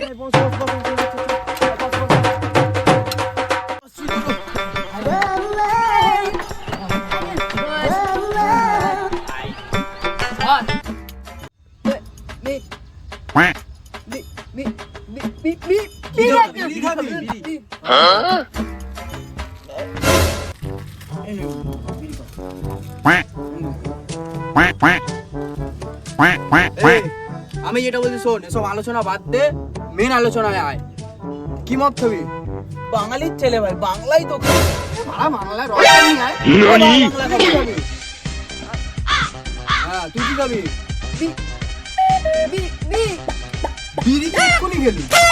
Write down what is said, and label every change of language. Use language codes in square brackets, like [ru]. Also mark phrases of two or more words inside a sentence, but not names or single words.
[bn] Quack! Huh? Quack! Quack, quack! Quack, quack, quack! আমি যেটা বলছি শোন, এসব আলোচনা বাদ দে, মেন আলোচনায় আয়। কি মত খাবি? বাঙালির ছেলে ভাই, বাংলাই তো খাবি। বাংলা রসা নিয়ে আয়। NANI?! হ্যাঁ, তুই কি খাবি? বিড়ি এক্ষুনি গেলি।